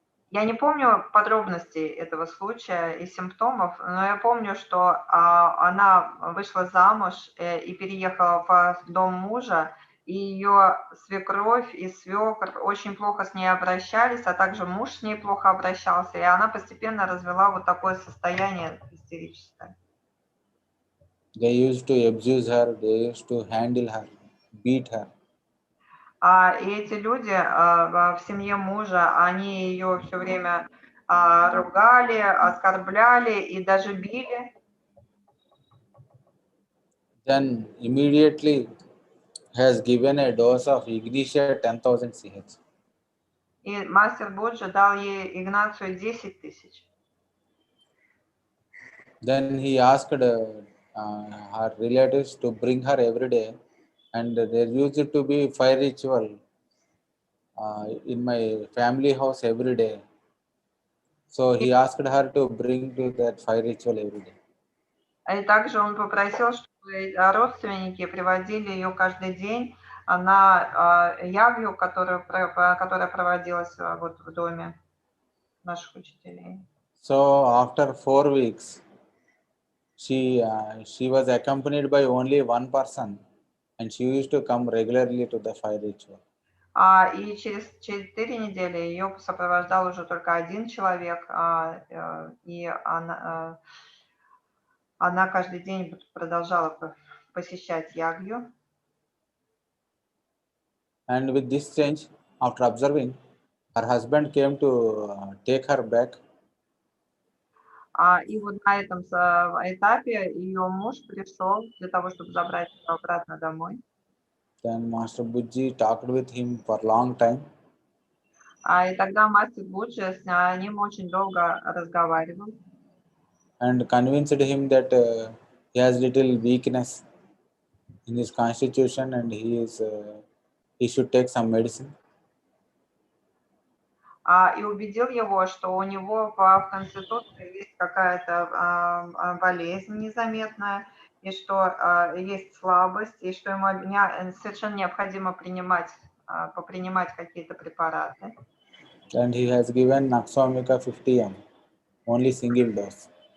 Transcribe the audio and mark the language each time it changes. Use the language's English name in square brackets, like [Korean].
[Russian] Я не помню подробностей этого случая и симптомов, но я помню, что она вышла замуж и переехала в дом мужа, и ее свекровь и свекр очень плохо с ней обращались, а также муж с ней плохо обращался, и она постепенно развела вот такое состояние истерическое. [English] They used to abuse her, they used to handle her, beat her. [Russian] И эти люди в семье мужа, они ее все время ругали, оскорбляли и даже били. [English] Then immediately has given a dose of Ignitia 10,000 CH. [Russian] И мастер Буджи дал ей Игнацию 10 тысяч. [English] Then he asked her relatives to bring her every day, and there used to be fire ritual in my family house every day. So he asked her to bring to that fire ritual every day. [Russian] И также он попросил, чтобы родственники приводили ее каждый день на ягью, которая проводилась вот в доме наших учителей. [English] So after 4 weeks, she was accompanied by only one person, and she used to come regularly to the fire ritual. [Russian] И через 4 недели ее сопровождал уже только один человек, и она каждый день продолжала посещать ягью. [English] And with this change, after observing, her husband came to take her back. [Russian] И вот на этом этапе ее муж пришел для того, чтобы забрать ее обратно домой. [English] Then Master Buji talked with him for a long time. [Russian] И тогда мастер Буджи с ним очень долго разговаривал. [English] And convinced him that he has little weakness in his constitution, and he should take some medicine. [Russian] И убедил его, что у него в Конституции есть какая-то болезнь незаметная, и что есть слабость, и что ему совершенно необходимо попринимать какие-то препараты. [English] And he has given Naxomica 50 m, only single dose.